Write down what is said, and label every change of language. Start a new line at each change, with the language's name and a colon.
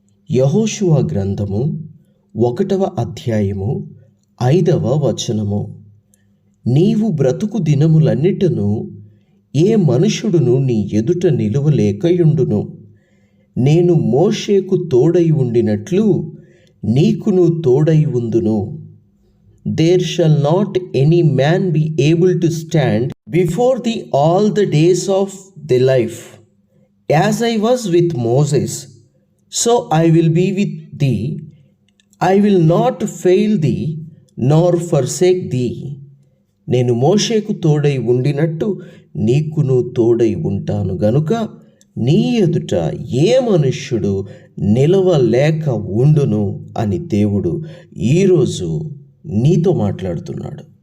Telugu: యెహోషువ గ్రంథము 1వ అధ్యాయము 5వ వచనము. నీవు బ్రతుకు దినములన్నిటను ఏ మనుషుడును నీ ఎదుట నిలువలేకయుండును. నేను మోషేకు తోడై ఉండినట్లు నీకును తోడై ఉందును.
English: There shall not any man be able to stand before thee all the days of thy life. As I was with Moses, so I will be with thee. I will not fail thee nor forsake thee.
Telugu: నేను మోషేకు తోడై ఉండినట్టు నీకును తోడై ఉంటాను గనుక నీ ఎదుట ఏ మనుష్యుడు నిలవలేక ఉండును అని దేవుడు ఈరోజు నీతో మాట్లాడుతున్నాడు.